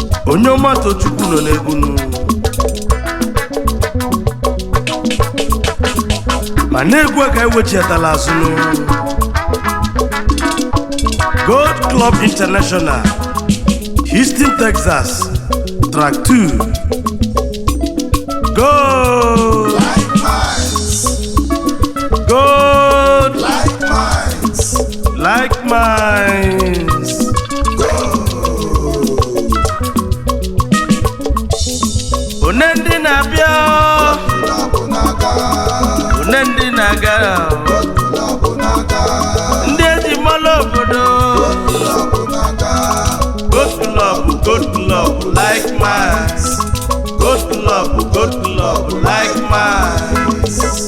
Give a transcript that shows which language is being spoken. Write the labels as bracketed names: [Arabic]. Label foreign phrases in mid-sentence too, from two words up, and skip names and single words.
[Igbo] Onye ọma Tochukwu nọ n'egwu nụ. Ma n'egwu a ka anyị wechiatala azụ nụ. [English] Gold Club International, Houston, Texas, Track two. Go! Like mines. Gold! Like mines. Like mines. Go! [Igbo] One ndị na-abịa. Gold Club na-aga. One ndị na-aga. Gold Club na-aga. Ndị eji mmalụ obodo. Gold Club na-aga. [English] Gold Club, Gold Club, like mines. Gold Club, Gold Club, like mines.